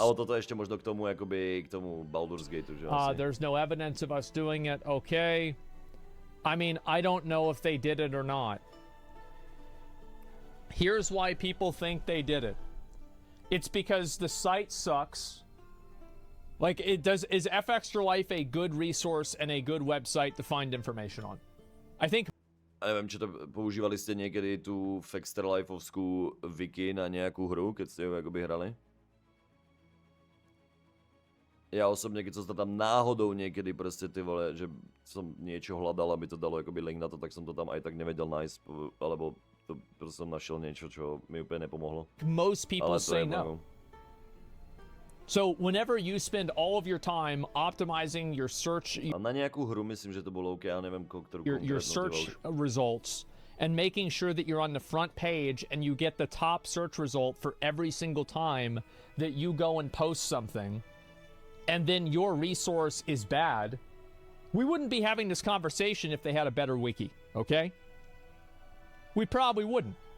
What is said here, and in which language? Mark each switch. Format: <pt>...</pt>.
<cs>Ale toto ještě možno k tomu, jakoby, k tomu Baldur's Gateu, že asi.</cs> <en>There's no evidence of us doing it, okay. I mean, I don't know if they did it or not. Here's why people think they did it. It's because the site sucks. Like, is Fextralife a good resource and a good website to find information on? I think...</en> <cs>A nevím, či to používali jste někdy tu Fextralifovskou wiki na nějakou hru, keď jste ju jakoby hrali?</cs> <sk>Já osobně, keď som to tam náhodou někdy prostě ty vole, že som niečo hľadal, aby to dalo jakoby link na to, tak som to tam aj tak nevedel nájsť, alebo to prostě som našiel niečo, čo mi úplně nepomohlo.</sk> <en>Most people say no. Moju. So whenever you spend all of your time optimizing your search,</en> <cs>A na nějakou hru myslím, že to bylo OK, já nevím, kterou</cs> <en>your search results, and making sure that you're on the front page and you get the top search result for every single time that you go and post something, and then your resource is bad, we wouldn't be having this conversation if they had a better wiki, okay? We probably wouldn't.</en>